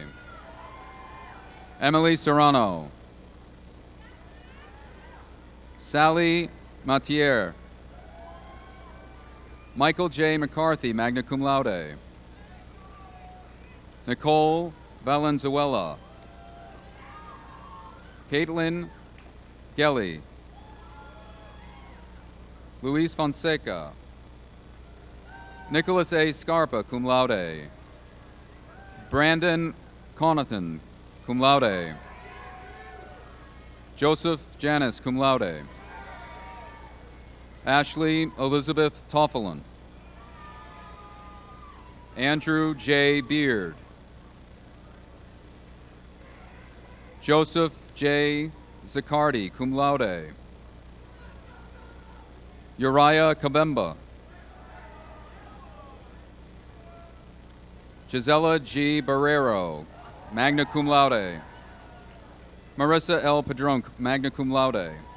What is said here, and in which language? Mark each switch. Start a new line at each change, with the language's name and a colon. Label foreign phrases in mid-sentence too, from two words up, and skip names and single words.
English: Emily Serrano. Sally Matier. Michael J. McCarthy, magna cum laude. Nicole Valenzuela. Caitlin Gelly. Luis Fonseca. Nicholas A. Scarpa, cum laude. Brandon Connaughton, cum laude. Joseph Janis, cum laude. Ashley Elizabeth Toffelin. Andrew J. Beard. Joseph J. Zaccardi, cum laude. Uriah Kabemba. Gisela G. Barrero, magna cum laude. Marissa L. Padron, magna cum laude.